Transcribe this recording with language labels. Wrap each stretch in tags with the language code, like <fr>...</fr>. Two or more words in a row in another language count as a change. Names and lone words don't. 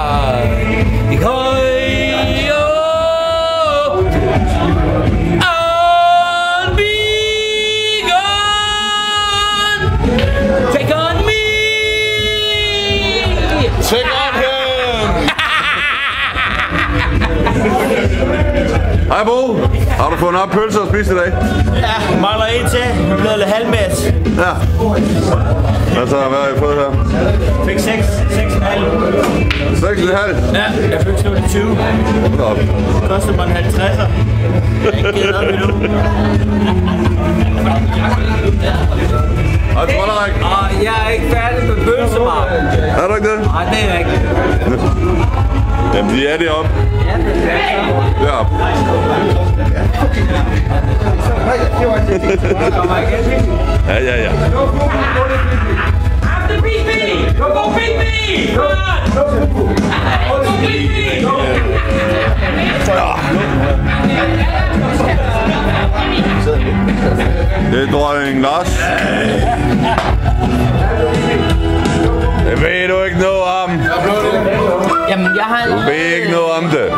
<en>Take on him!</en> <da>Hej Bo, har du fået nok pølser at spise i dag? Ja, mangler en til. Jeg blev lidt halvmæt. Ja. Hvad så, hvad har I fået her? Fik 6,5. 6,5? Ja, jeg fik slut i 20. Det kostede mig en 50'er. Jeg er ikke givet op endnu. Hej Trollerik. Jeg er ikke færdig med pølsemarken. Er du ikke det? Nej, det er jeg ikke. Jamen, de er deroppe. Ja, det er det. Deroppe. Ja.</da> <en>After beat me! Go beat me! Come on! Go beat me!</en> <da>Det er dronning Lars. Det ved du ikke noget om. Jamen, jeg har Du ved ikke noget om det.</da>